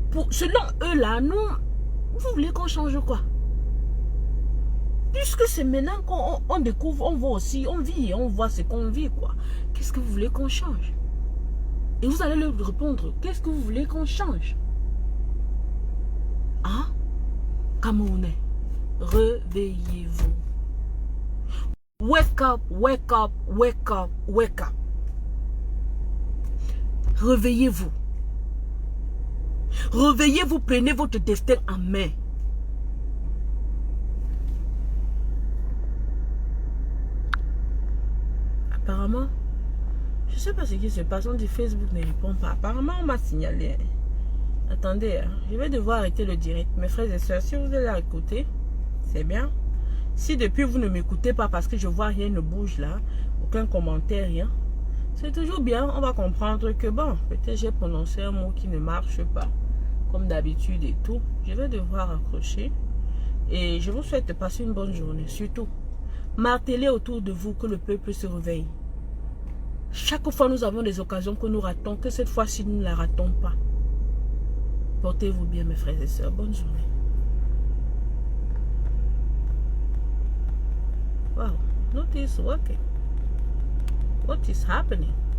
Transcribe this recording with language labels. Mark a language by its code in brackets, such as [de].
[fr] Selon eux, là, nous, vous voulez qu'on change quoi? Puisque c'est maintenant qu'on découvre, on voit aussi, on vit, on voit ce qu'on vit, quoi. Qu'est-ce que vous voulez qu'on change? Et vous allez leur répondre, qu'est-ce que vous voulez qu'on change? Hein? Camerounais, réveillez-vous. [en] Wake up, wake up, wake up, wake up. [fr] Réveillez-vous. Réveillez-vous, prenez votre destin en main. Apparemment, je ne sais pas ce qui se passe. On dit Facebook ne répond pas. Apparemment, on m'a signalé. Attendez, je vais devoir arrêter le direct. Mes frères et sœurs, si vous êtes là à écouter, c'est bien. Si depuis vous ne m'écoutez pas parce que je vois rien ne bouge là, aucun commentaire, rien, c'est toujours bien. On va comprendre que bon, peut-être j'ai prononcé un mot qui ne marche pas, comme d'habitude et tout. Je vais devoir accrocher. Et je vous souhaite de passer une bonne journée. Surtout, martelez autour de vous que le peuple se réveille. Chaque fois nous avons des occasions que nous ratons, que cette fois-ci nous ne la ratons pas. Portez-vous bien mes frères et sœurs. Bonne journée. [en] Wow, notice working. What is happening?